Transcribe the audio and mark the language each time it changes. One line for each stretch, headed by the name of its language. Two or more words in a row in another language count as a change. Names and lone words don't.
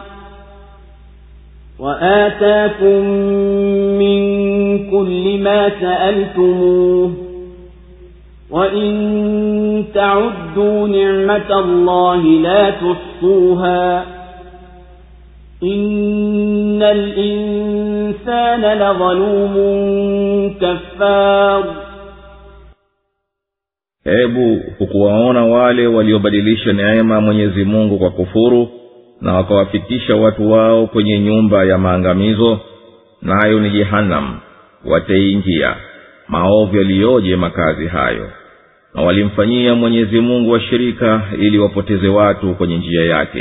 Arabic: وآتاكم من كل ما سألتموه وإن تعدوا نعمة الله لا تحصوها إن الإنسان لظلوم كفار.
Swahili: Hebu hukuwaona wale waliobadilisha neema Mwenyezi Mungu kwa kufuru na wakawafikisha watu wao kwenye nyumba ya maangamizo, nayo ni Jehanamu, wataingia. Maovu yaliyoje makazi hayo! Na walimfanyia Mwenyezi Mungu washirika ili wapoteze watu kwenye njia yake.